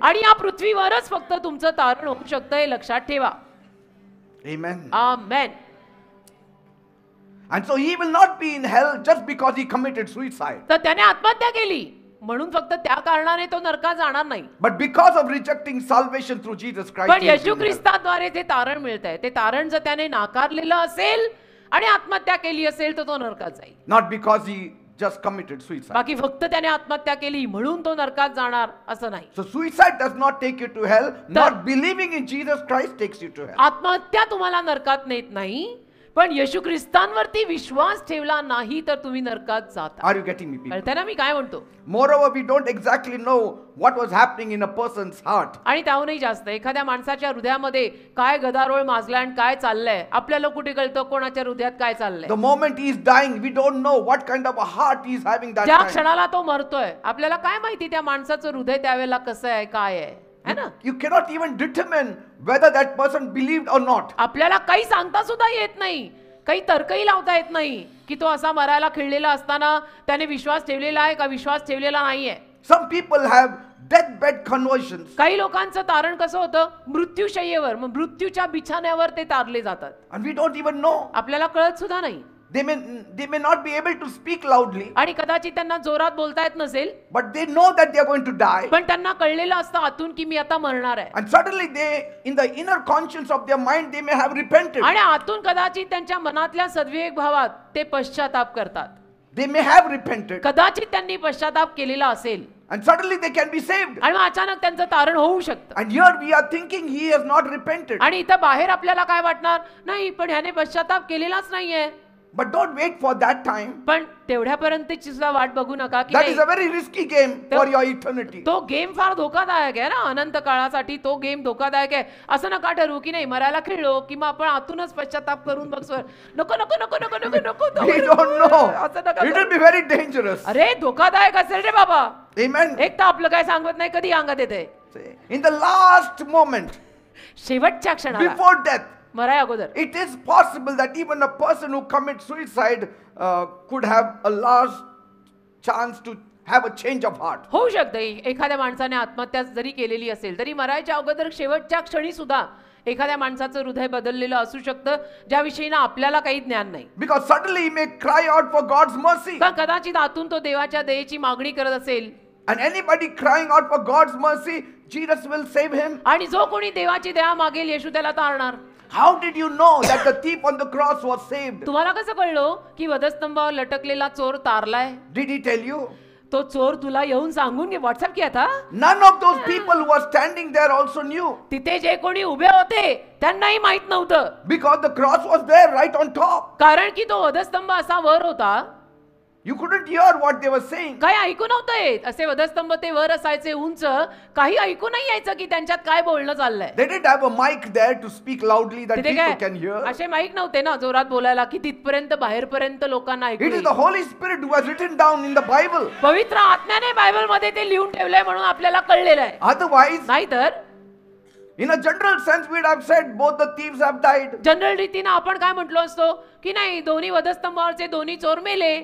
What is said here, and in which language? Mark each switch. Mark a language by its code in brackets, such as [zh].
[mr] आणि या पृथ्वीवरच फक्त तुमचं तारण होऊ शकतं, हे लक्षात ठेवा. [en] Amen. [mr] Amen. [en] And so he will not be in hell just because he committed suicide. [mr] तर त्याने आत्महत्या केली म्हणून फक्त त्या कारणाने तो नरकात जाणार नाही. [en] But because of rejecting salvation through Jesus Christ, [mr] पण [en] he is [mr] Yeshu [en] in hell. [mr] ख्रिस्ताद्वारे ते तारण मिळतंय. ते तारण जर त्याने नाकारलेलं असेल आणि आत्महत्या केली असेल तर तो नरकात जाईल. [en] Not because he just committed suicide. [mr] बाकी फक्त त्याने आत्महत्या केली म्हणून तो नरकात जाणार असं नाही. [en] So suicide does not take you to hell. Not believing in Jesus Christ takes you to hell. [mr] आत्महत्या तुम्हाला नरकात नेत नाही, पण येशू ख्रिस्तांवरती विश्वास ठेवला नाही तर तुम्ही नरकात जाता. [en] Are you getting me, people? [mr] कळतंय ना मी काय म्हणतो? [en] Moreover, we don't exactly know what was happening in a person's heart. [mr] आणि त्याहूनही जास्त एखाद्या माणसाच्या हृदयामध्ये काय गदारोळ माजलाय आणि काय चाललंय आपल्याला कुठे कळतं कोणाच्या हृदयात काय चाललंय? [en] The moment he is dying, we don't know what kind of a heart he is having that [mr] ज्या [en] time. [mr] क्षणाला तो मरतोय आपल्याला काय माहिती त्या माणसाचं हृदय त्यावेळेला कसं आहे, काय आहे, है ना? [en] You cannot even determine whether that person believed or not. [mr] आपल्याला काही सांगता सुद्धा येत नाही, काही तर्कही लावता येत नाही की तो असा मरायला खिळलेला असताना त्याने विश्वास ठेवलेला आहे का विश्वास ठेवलेला नाहीये. [en] Some people have deathbed conversions. [mr] काही लोकांचं तारण कसं होतं? मृत्यूशय्येवर, मग मृत्यूच्या बिछाण्यावर ते तारले जातात. [en] And we don't even know. [mr] आपल्याला कळत सुद्धा नाही. [en] They may not be able to speak loudly, [mr] आणि कदाचित त्यांना जोरात बोलता येत नसेल, [en] but they know that they are going to die. [mr] पण त्यांना कळलेलं असतं आतून की मी आता मरणार आहे. [en] And suddenly they, in the inner conscience of their mind, they may have repented. [mr] आणि आतून कदाचित त्यांच्या मनातल्या सद्विवेक भावात ते पश्चाताप करतात. [en] They may have repented. [mr] कदाचित त्यांनी पश्चाताप केलेला असेल [en] And suddenly they can be saved. [mr] आणि मग अचानक त्यांचं तारण होऊ शकतं. [en] And here we are thinking he has not repented. [mr] आणि इथं बाहेर आपल्याला काय वाटणार? नाही, पण ह्याने पश्चाताप केलेलाच नाहीये. [en] But don't wait for that time. [mr] पण तेवढ्यापर्यंतची सुद्धा वाट बघू नका की [en] That [mr] नाही, [en] is a very risky game for your eternity. [mr] तो गेम फार धोकादायक आहे ना, अनंत काळासाठी तो गेम धोकादायक आहे. असं नका ठरवू की नाही मरायला खेळलो की मग आपण आतूनच पश्चाताप करून बघ नको नको नको नको नको नको तो [en] We don't know. [mr] असं नका [en] It [mr] करू. [en] will be very dangerous. [mr] अरे धोकादायक असेल रे बाबा. [en] Amen. [mr] एक तर आपलं काय सांगत नाही कधी अंगात येते. [en] In the last moment, [mr] शेवटच्या क्षणाला [en] before death, [mr] मराय अगोदर [en] it is possible that even a person who commits suicide could have a last chance to have a change of heart. [mr] होऊ शकतं एखाद्या माणसाने आत्महत्या जरी केलेली असेल तरी मरायच्या अगोदर शेवटच्या क्षणी सुद्धा एखाद्या माणसाचं हृदय बदललेलं असू शकतं ज्याविषयी ना आपल्याला काही ज्ञान नाही. [en] Because suddenly he may cry out for God's mercy. [mr] पण कदाचित आतून तो देवाच्या दयेची मागणी करत असेल [en] And anybody crying out for God's mercy, Jesus will save him. [mr] आणि जो कोणी देवाची दया मागेल येशू त्याला तारणार. [en] How did you know that the thief on the cross was saved? [mr] तुम्हाला कसं कळलं की वधस्तंभावर लटकलेला चोर तारलाय? [en] Did he tell you? [mr] तो चोर तुला येऊन सांगून घे, व्हॉट्सअप [hi] किया था. [en] None of those people who were standing there also knew, [mr] तिथे जे कोणी उभे होते त्यांनाही माहित नव्हतं, [en] because the cross was there right on top. [mr] कारण की तो वधस्तंभ असा वर होता. [en] You couldn't hear what they were saying. [mr] काही ऐकू नव्हतं येत. असे वधस्तंभ ते वर असायचे उंच, काही ऐकू नाही यायचं की त्यांच्यात काय बोलणं चाललंय. [en] They didn't have a mic there to speak loudly that [mr] तिथे [en] people can [mr] काय [en] hear. [mr] असे माईक नव्हते ना जोरात बोलायला की तिथपर्यंत बाहेरपर्यंत लोकांना ऐकू [en] It is [mr] येईल. [en] the Holy Spirit who has written down in the Bible. [mr] पवित्र आत्म्याने बायबल मध्ये ते लिहून ठेवलंय म्हणून आपल्याला कळलेलं आहे. [en] Otherwise, [mr] नाहीतर [en] in a general sense, we'd have said both the thieves have died. [mr] General रीतीने आपण काय म्हटलो असतो की नाही दोन्ही वधस्तंभावरचे दोन्ही चोर मेले.